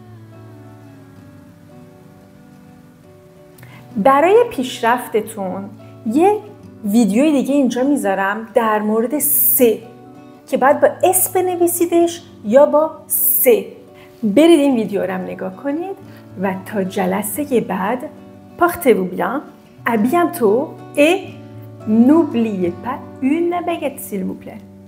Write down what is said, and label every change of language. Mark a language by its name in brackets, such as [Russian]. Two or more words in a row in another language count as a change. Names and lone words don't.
[Persian] برای پیشرفتتون یه ویدیوی دیگه اینجا میذارم در مورد سه که باید با اس بنویسیدش یا با سه. برید این ویدیو رو هم نگاه کنید و تا جلسه بعد [French] portez-vous bien, à bientôt et n'oubliez pas une baguette s'il vous plaît.